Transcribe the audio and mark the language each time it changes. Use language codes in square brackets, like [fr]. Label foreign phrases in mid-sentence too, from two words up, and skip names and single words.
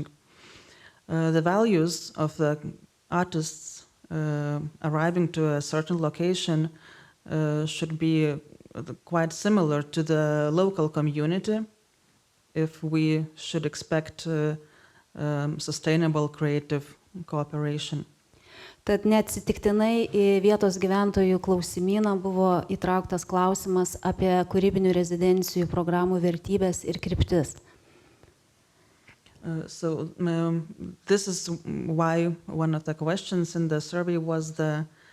[en] The values of the artists arriving to a certain location should be quite similar to the local community if we should expect sustainable creative cooperation. [lt] Tad neatsitiktinai į vietos gyventojų klausimyną buvo įtrauktas klausimas apie kūrybinių rezidencijų programų vertybės ir kryptis. [en] So this is why one of the questions in the survey was the